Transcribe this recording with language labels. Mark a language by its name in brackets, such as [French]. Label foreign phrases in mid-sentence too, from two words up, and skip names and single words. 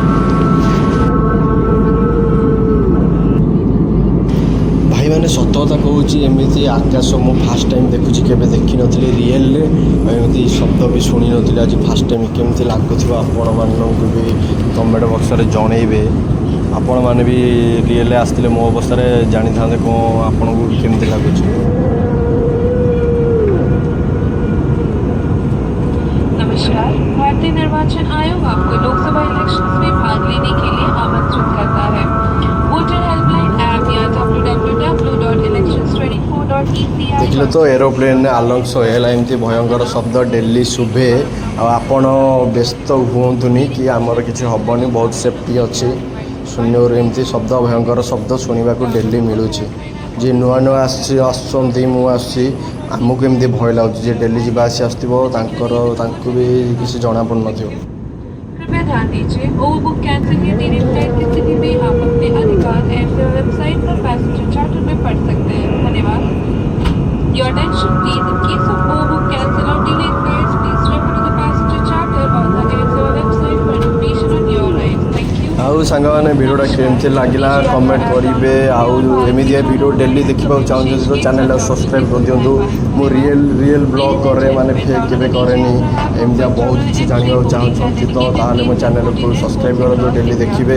[Odia] ଭାଇମାନେ ସତ କଥା କହୁଛି, ଏମିତି ଆକାଶ ମୁଁ [English] first time [Odia] ଦେଖୁଛି, କେବେ ଦେଖିନଥିଲି ରିଏଲ୍ରେ। ଏମିତି ଶବ୍ଦ ବି ଶୁଣିନଥିଲି ଆଜି [English] first time. [Odia] କେମିତି ଲାଗୁଥିବ ଆପଣମାନଙ୍କୁ ବି [English] comment boxre [Odia] ଜଣେଇବେ। ଆପଣମାନେ ବି ରିଏଲ୍ରେ ଆସିଥିଲେ ମୋ ଅବସ୍ଥାରେ ଜାଣିଥାନ୍ତେ କ'ଣ ଆପଣଙ୍କୁ କେମିତି ଲାଗୁଛି। [Hindi] नमस्कार। भारतीय निर्वाचन आयोग आपको लोकसभा इलेक्शंस में भाग लेने के लिए आमंत्रित करता है। [English] voter helpline app या www.elections24.eci। [Odia] ଦେଖିଲେ ତ ଏରୋପ୍ଲେନ୍ରେ ଆଲଙ୍ଗ ହେଲା ଏମିତି ଭୟଙ୍କର ଶବ୍ଦ ଡେଲି ଶୁଭେ। ଆଉ ଆପଣ ବ୍ୟସ୍ତ ହୁଅନ୍ତୁନି କି ଆମର କିଛି ହେବନି, ବହୁତ ସେଫ୍ଟି ଅଛି। ଶୂନ୍ୟରୁ ଏମିତି ଶବ୍ଦ, ଭୟଙ୍କର ଶବ୍ଦ ଶୁଣିବାକୁ ଡେଲି ମିଳୁଛି। ଯିଏ ନୂଆ ନୂଆ ଆସୁଛନ୍ତି, ମୁଁ ଆସୁଛି, ଆମକୁ ଏମିତି ଭୟ ଲାଗୁଛି। ଯିଏ ଡେଲି ଯିବା ଆସିବା ଆସୁଥିବ ତାଙ୍କୁ ବି କିଛି ଜଣାପଡ଼ୁନଥିବ। [Hindi] कृपया ध्यान दीजिए, [English] overbook cancel [Hindi] या [English] delay flight [Hindi] की स्थिति में आप अपने अधिकार [English] airfare website [Hindi] पर [English] passenger charter [Hindi] में पढ़ सकते हैं। धन्यवाद। [English] Your attention please, in case of overbook, cancel or delayed flights, please refer to the passenger charter on the airfare website for information on your rights. Thank you. [Odia] ଆଉ ସାଙ୍ଗମାନେ ଭିଡ଼ିଓଟା କେମିତି ଲାଗିଲା କମେଣ୍ଟ କରିବେ। ଆଉ ଏମିତିଆ ଭିଡ଼ିଓ ଡେଲି ଦେଖିବାକୁ ଚାହୁଁଛନ୍ତି ତ ଚ୍ୟାନେଲଟାକୁ ସବସ୍କ୍ରାଇବ୍ କରିଦିଅନ୍ତୁ। ମୁଁ [English] real vlog [Odia] କରେ, ମାନେ ଫେକ୍ କେବେ କରେନି। ଏମିତିଆ ବହୁତ କିଛି ଜାଣିବାକୁ ଚାହୁଁଛନ୍ତି ତ ତାହେଲେ ମୋ ଚ୍ୟାନେଲକୁ ସବସ୍କ୍ରାଇବ୍ କରନ୍ତୁ, ଡେଲି ଦେଖିବେ।